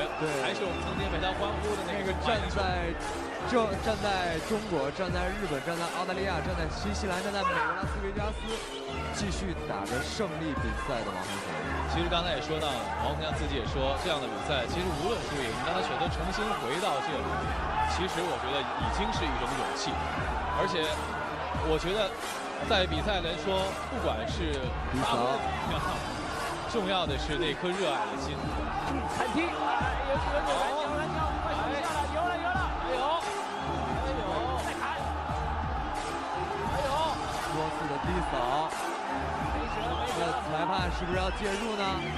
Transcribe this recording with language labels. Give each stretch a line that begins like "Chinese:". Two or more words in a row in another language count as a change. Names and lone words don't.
Chinese: 對，還是我們曾經為他歡呼的那個站在中國、站在日本、站在澳大利亞、站在新西蘭、站在美國拉斯維加斯，繼續打着勝利比賽的王洪祥。其實剛才也說到了，王洪祥自己也說，這樣的比賽其實無論輸贏，當他選擇重新回到這裡，其實我覺得已經是一種勇氣，而且我覺得。在比賽來說，不管是打不怎麼樣，重要的是那顆熱愛的心。砍踢，有快速下了，有了，再砍，還有多次的低掃，那裁判是不是要介入呢？